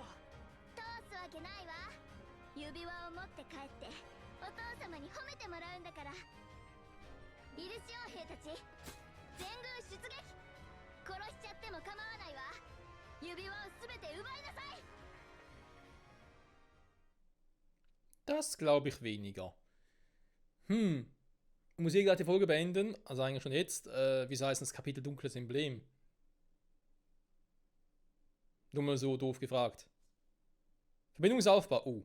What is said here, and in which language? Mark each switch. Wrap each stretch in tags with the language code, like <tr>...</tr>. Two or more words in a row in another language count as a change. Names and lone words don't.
<ja>通すわけないわ。指輪を持って帰ってお父様に褒めてもらうんだから。イルシオン兵たち、全軍出撃。殺しちゃっても構わないわ。指輪を全て奪いなさい。</ja> <de>Das glaube ich weniger. Muss ich gleich die Folge beenden? Also eigentlich schon jetzt. Wieso heißt das Kapitel Dunkles Emblem? Nur mal so doof gefragt. Verbindungsaufbau. Oh.</de>